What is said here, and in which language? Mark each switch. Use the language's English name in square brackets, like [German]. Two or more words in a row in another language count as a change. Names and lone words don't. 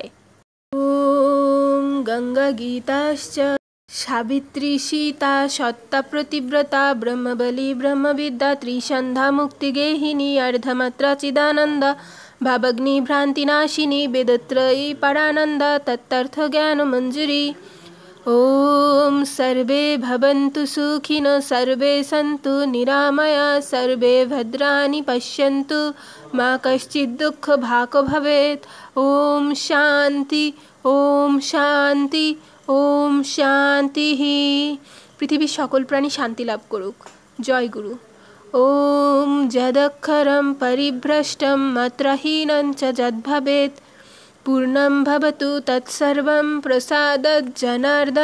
[Sanskrit] ওম গঙ্গা গীতাশ্চ সাবিত্রী সীতা সত্তা প্রতিব্রতা ব্রহ্মবলী ব্রহ্মবিদ্যা ত্রিসন্ধ্যা মুক্তিগেহিনী অর্ধমাত্রা চিদানন্দ ভাবগ্নি ভ্রান্তিনাশিনী বেদত্রয়ী পরানন্দ তত্তর্থ জ্ঞান মঞ্জুরি। ওম সর্বে ভবন্তু সুখিনো সর্বে সন্তু নিরাময়া সর্বে ভদ্রাণি পশ্যন্তু মা কশ্চিৎ দুঃখ ভাগ ভবেৎ। ওম শান্তি ওম শান্তি ওম শান্তি। [Bangla] পৃথিবীর সকল প্রাণী শান্তি লাভ করুক। জয় গুরু। [Sanskrit] ওম যদক্ষরম পরিভ্রষ্টম মাত্রহীনং চ যদ্ভবেৎ পূর্ণং ভবতু তৎসর্বং প্রসাদাৎ জনার্দন।